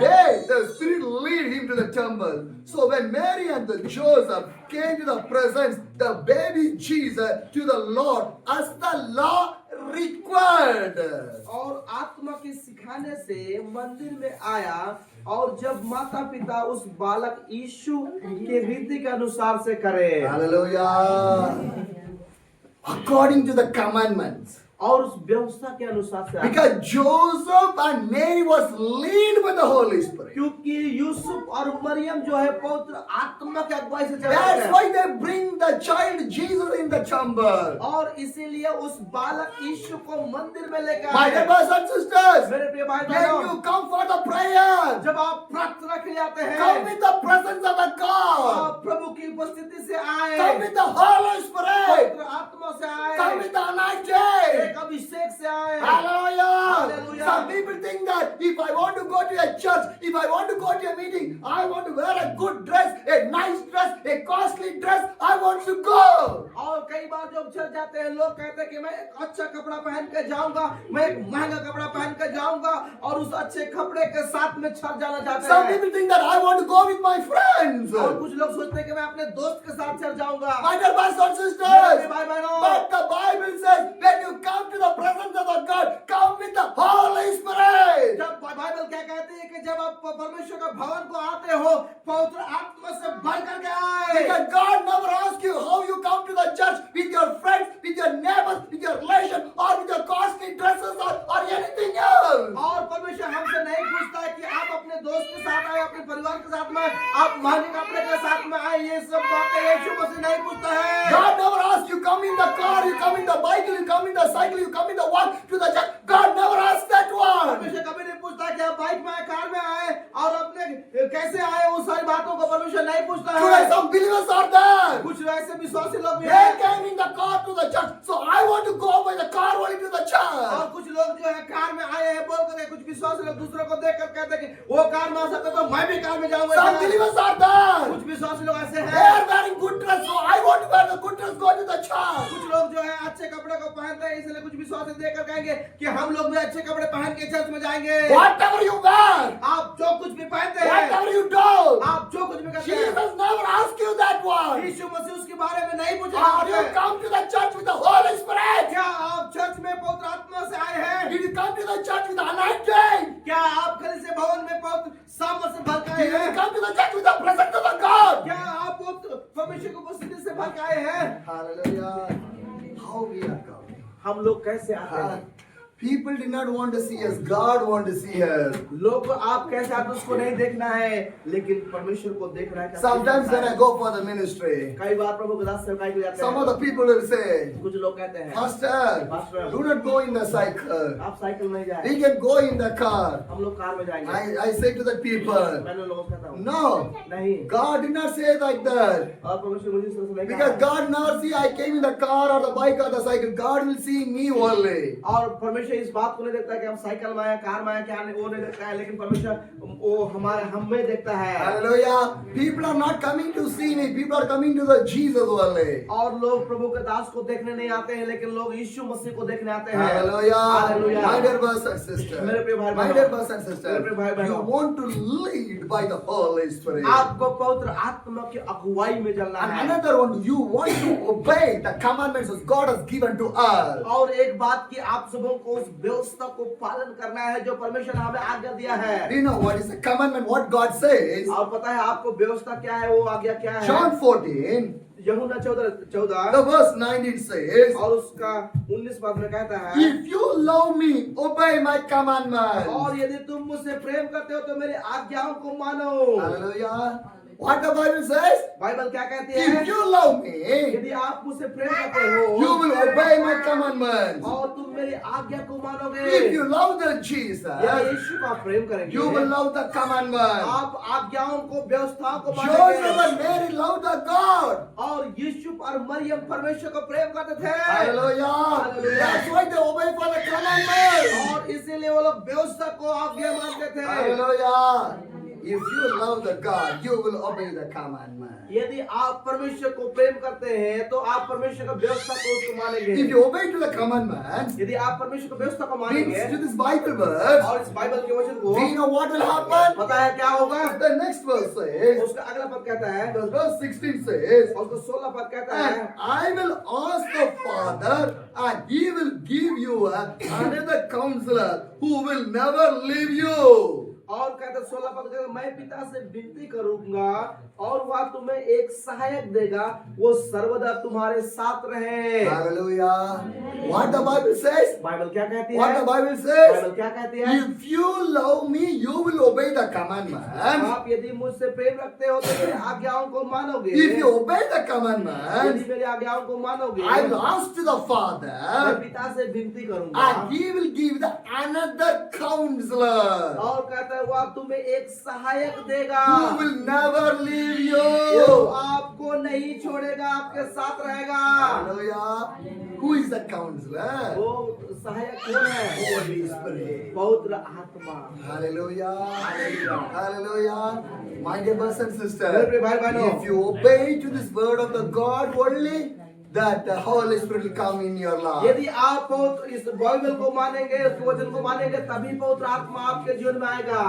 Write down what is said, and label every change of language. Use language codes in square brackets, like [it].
[en] day the Spirit lead him to the temple. So when Mary and the Joseph came to the presence, the baby Jesus to the Lord as the law required. [hi] और आत्मा के सिखाने से मंदिर में आया और जब माता पिता उस बालक यीशु के रीति के अनुसार से करे [en] Hallelujah. According to the commandments. [hi] और उस व्यवस्था के अनुसार से आए। [en] Because Joseph and Mary was led by the Holy Spirit. [hi] क्योंकि यूसुफ और मरियम जो है पवित्र आत्मा के अगुवाई से चल रहे [en] That's [hi] हैं। [en] why they bring the child Jesus in the temple. [hi] और इसीलिए उस बालक यीशु को मंदिर में लेकर [en] My [hi] आए। [en] dear brothers and sisters, [hi] मेरे प्रिय भाई [en] when [hi] बहनों, [en] you come for the prayer, [hi] जब आप प्रार्थना के लिए आते हैं [en] come with the presence of the God. [hi] आप प्रभु की उपस्थिति से आए, [en] Come with the Holy Spirit. [hi] पवित्र आत्मा से आए, [en] Come with the anointing. [hi] एक अभिषेक से आए। [en] Hallelujah. Hallelujah. Some people think that if I want to go to a church, if I want to go to a meeting, I want to wear a good dress, a nice dress, a costly dress, I want to go. [hi] और कई बार जब church जाते हैं लोग कहते हैं कि मैं एक अच्छा कपड़ा पहन के जाऊंगा, मैं एक महंगा कपड़ा पहन के जाऊंगा और उस अच्छे कपड़े के साथ में छप जाना चाहते [en] Some [hi] हैं। [en] people think that I want to go with my friends. [hi] और कुछ लोग सोचते हैं कि मैं अपने दोस्त के साथ चल जाऊंगा। [en] My dear brothers and [hi] मेरे [en] sisters, [hi] भाई बहनों, [en] but the Bible says when you come to the presence of the God, come with the Holy Spirit. [hi] जब बाइबल क्या कहती है कि जब आप परमेश्वर के भवन को आते हो पवित्र आत्मा से भर करके आए। [en] Because God never asks you how you come to the church with your friends, with your neighbors, with your relations, or with your costly dresses or anything else. [hi] और परमेश्वर हमसे नहीं पूछता है कि आप अपने दोस्त के साथ आए, अपने परिवार के साथ में, आप महंगे कपड़े के साथ में आए, ये सब बातें यीशु मसीह नहीं पूछता है। [en] God never asks you come in the car, you come in the bike, you come in the cycle, you come in the walk to the church. God never asks that one. [hi] परमेश्वर कभी नहीं पूछता कि आप bike में आए, car में आए और अपने कैसे आए, वो सारी बातों को परमेश्वर नहीं पूछता [en] Today [hi] है। [en] some believers are there. [hi] कुछ ऐसे विश्वासी लोग भी [en] They [hi] हैं [en] came in the car to the church, so I want to go by the car only to the [hi] और [en] church. [hi] कुछ लोग जो है कार में आए हैं बोल कर, कुछ विश्वासी लोग दूसरों को देख कर कहते हैं कि वो कार में आ सकते तो मैं भी कार में जाऊंगा। [en] Some believers are there. [hi] कुछ विश्वासी लोग ऐसे [en] They [hi] हैं। [en] are wearing good dress, so I want to wear the good dress, go to the church. [hi] कुछ लोग जो है अच्छे कपड़े को पहनते हैं इसलिए कुछ विश्वासी देख कर कहेंगे कि हम लोग भी अच्छे कपड़े पहन के चर्च में जाएंगे। [en] Whatever you wear, [hi] आप जो कुछ भी पहनते हैं, [en] whatever you do, [hi] आप जो कुछ भी करते हैं, [en] Jesus never asked you that one. [hi] यीशु मसीह उसके बारे में नहीं पूछेगा [en] Or you [hi] आपसे। [en] come to the church with the Holy Spirit. [hi] क्या आप चर्च में पवित्र आत्मा से आए हैं? [en] Did you come to the church with the anointing? [hi] क्या आप कलीसिया भवन में पवित्र सामर्थ से भर के आए [en] Did you [hi] हैं? [en] come to the church with the presence of the God? [hi] क्या आप पवित्र परमेश्वर की उपस्थिति से भर के आए हैं? [en] Hallelujah. How we are coming. [hi] हम लोग कैसे आते हैं? [en] People did not want to see us. God wanted to see us. [hi] लोग आप कैसे आते उसको नहीं देखना है, लेकिन परमेश्वर को देखना है। [en] Sometimes when I go for the ministry, [hi] कई बार प्रभु के दास सेवकाई को जाते [en] some [hi] हैं, [en] of the people will say, [hi] कुछ लोग कहते हैं, [en] Pastor, do not go in the cycle. [hi] आप साइकिल में जाए, [en] We can go in the car. [hi] हम लोग कार में जाएंगे। [en] I say to the people, [hi] मैंने लोगों को कहता हूँ, [en] no, [hi] नहीं, [en] God did not say like that. [hi] और परमेश्वर मुझे इस तरह से नहीं [en] Because [hi] कहा। [en] God never see I came in the car or the bike or the cycle. God will see me only. [hi] और परमेश्वर इस बात को नहीं देखता कि हम साइकिल में आए, कार में आए, क्या नहीं, वो नहीं देखता है, लेकिन परमेश्वर वो हमारे हम में देखता है। [en] Hallelujah. People are not coming to see me. People are coming to the Jesus only. [hi] और लोग प्रभु के दास को देखने नहीं आते हैं, लेकिन लोग यीशु मसीह को देखने आते हैं। [en] Hallelujah. Hallelujah. My dear brothers and sisters. [hi] मेरे प्रिय भाई [en] My [hi] बहनों, [en] dear brothers and [hi] मेरे [en] sisters. [hi] प्रिय भाई [en] You [hi] बहनों, [en] want to lead by the Holy Spirit. [hi] आपको पवित्र आत्मा की अगुवाई में चलना [en] And [hi] है। [en] another one, you want to obey the commandments that God has given to us. [hi] और एक बात की आप सबों को उस व्यवस्था को पालन करना है जो परमेश्वर ने हमें आज्ञा दिया है। [en] Do you know what is the commandment? What God says? [hi] और पता है आपको व्यवस्था क्या है, वो आज्ञा क्या है? [en] John 14, [hi] यूहन्ना 14 [en] the verse 19 says, [hi] और उसका 19 पद में कहता है, [en] if you love me, obey my commandments. [hi] और यदि तुम मुझसे प्रेम करते हो तो मेरी आज्ञाओं को मानो। [en] Hallelujah. What the Bible says? [hi] Bible क्या कहती है? [en] If you love me, [hi] यदि आप मुझसे प्रेम करते हो, [en] you will obey my commandments. [hi] और तुम मेरी आज्ञा को मानोगे। [en] If you love the [hi] यदि [en] Jesus, [hi] यीशु का प्रेम करेंगे, [en] you will love the commandments. [hi] आप आज्ञाओं को, व्यवस्थाओं को [en] Joseph [hi] मानेंगे। [en] and Mary loved the God. [hi] और यीशु और मरियम परमेश्वर को प्रेम करते थे। [en] Hallelujah. Hallelujah. That's why they obey for the commandments. [hi] और इसीलिए वो लोग व्यवस्था को आज्ञा मानते थे। [en] Hallelujah. If you love the God, you will obey the commandment. [hi] यदि आप परमेश्वर को प्रेम करते हैं तो आप परमेश्वर का व्यवस्था को उसको मानेंगे। [en] If you obey to the commandment, [hi] यदि आप परमेश्वर का व्यवस्था को [en] means [hi] मानेंगे [en] to this Bible verse, [hi] और इस बाइबल के वचन को, [en] do you know what will happen? [hi] पता है क्या होगा? [en] The next verse says, [hi] उसका अगला पद कहता है, [en] the verse 16 says, [hi] और उसका 16 पद कहता है, [en] and I will ask the Father, and He will give you another counselor who will never leave you. [hi] और कहता 16 पद कहता है, मैं पिता से विनती करूंगा और वह तुम्हें एक सहायक देगा, वो सर्वदा तुम्हारे साथ रहे। [en] Hallelujah. What the Bible says? [hi] Bible क्या कहती [en] What [hi] है? [en] the Bible says? [hi] बाइबल क्या कहती है? [en] If you love me, you will obey the commandments. [hi] आप यदि मुझसे प्रेम रखते हो तो मेरी आज्ञाओं को मानोगे। [en] If you obey the [hi] यदि [en] commandments, [hi] मेरी आज्ञाओं को मानोगे, [en] I will ask to the [hi] मैं [en] Father, [hi] पिता से विनती करूंगा [en] and He will give the another counselor [hi] और कहता है वो तुम्हें एक सहायक देगा, [en] who will never leave [hi] वो [en] you. [hi] आपको नहीं छोड़ेगा, आपके साथ रहेगा। [en] Hallelujah. Who is the counselor? [hi] वो सहायक कौन है? [en] Holy Spirit. [hi] पवित्र आत्मा। [en] Hallelujah. Hallelujah. My dear brothers and [hi] मेरे [en] sisters, [hi] प्रिय भाई बहनों, [en] if you obey to this word of the God only, that the Holy Spirit will come in your life. [hi] यदि आप इस बाइबल को मानेंगे, इस वचन को मानेंगे, तभी पवित्र आत्मा आपके जीवन में आएगा।